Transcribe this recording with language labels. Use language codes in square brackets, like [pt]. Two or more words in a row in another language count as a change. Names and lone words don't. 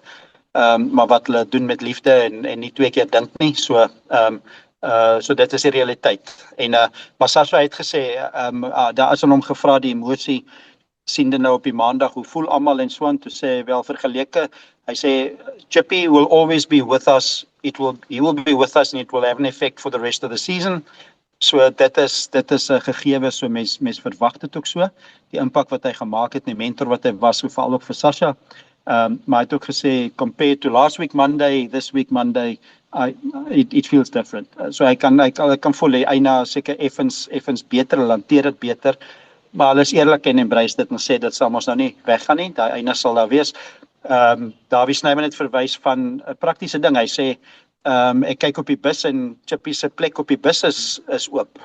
[af] Maar wat hulle doen met liefde en nie 2 keer dink nie. So dit is die realiteit. En maar Sasha het gesê daar is aan hom gevra die emosie siende nou op die maandag, hoe voel almal en so aan, toe sê wel vergeleke, hy sê [en] Chippy will always be with us, he will be with us and it will have an effect for the rest of the season. [af] So dit is 'n gegewe, so mens verwag dit ook so, die impak wat hy gemaak het, die mentor wat hy was, so veral ook vir Sasha. Maar hy het ook gesê, [en] compared to last week Monday, this week Monday, it feels different. [af] So hy kan voel, hy eina seker effens beter, hulle hanteer dit beter, maar hulle is eerlik en embrace dit en sê dit sal ons nou nie weggaan nie, daai einde sal daar wees. Davie Snyman het verwys van 'n praktiese ding, hy sê, ek kyk op die bus en Chippy se plek op die bus is oop.